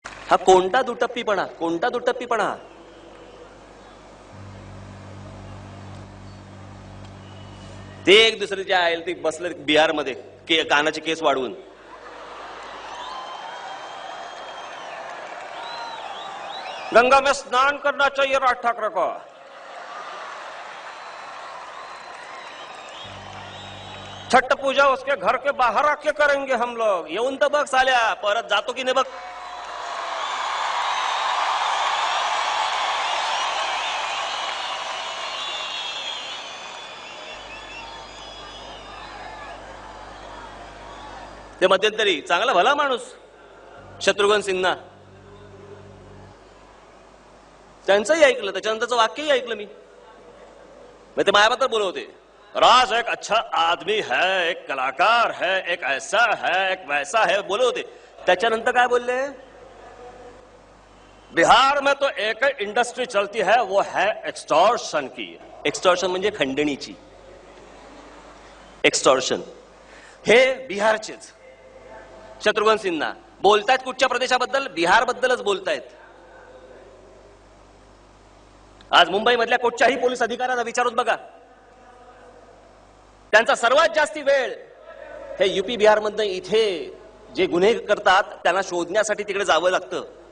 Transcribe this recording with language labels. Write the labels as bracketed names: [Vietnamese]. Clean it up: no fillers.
[Marathi] हा कोणता दुटप्पीपणा, कोणता दुटप्पीपणा? ते एक दुसऱ्याच्या आयल ते बसले बिहारमध्ये कानाचे केस वाढवून. [Hindi] गंगा में स्नान करना चाहिए राज ठाकरे को. छठ पूजा उसके घर के बाहर आके करेंगे हम लोग. [Marathi] येऊन तर बघ साल्या, परत जातो की नाही बघ. ते मध्यंतरी चांगला भला माणूस शत्रुघ्न सिन्हा, त्यांचंही ऐकलं, त्याच्यानंतरचं वाक्यही ऐकलं मी. ते मायाबद्दल बोलत होते, [Hindi] राज एक अच्छा आदमी है, एक कलाकार है, एक ऐसा है, एक वैसा है [Marathi] बोलत होते. त्याच्यानंतर काय बोलले? [Hindi] बिहार में तो एक इंडस्ट्री चलती है वो है एक्सटॉर्शन की. [Marathi] एक्सटॉर्शन म्हणजे खंडणीची. एक्सटॉर्शन हे बिहारचेच शत्रुघ्न सिन्हा बोलतायत. कुठच्या प्रदेशाबद्दल? बिहार बद्दलच बोलतायत. आज मुंबई मधल्या कुठच्याही पोलीस अधिकाऱ्यांना विचारून बघा, त्यांचा सर्वात जास्ती वेळ हे युपी बिहार मधनं इथे जे गुन्हे करतात त्यांना शोधण्यासाठी तिकडे जावं लागतं.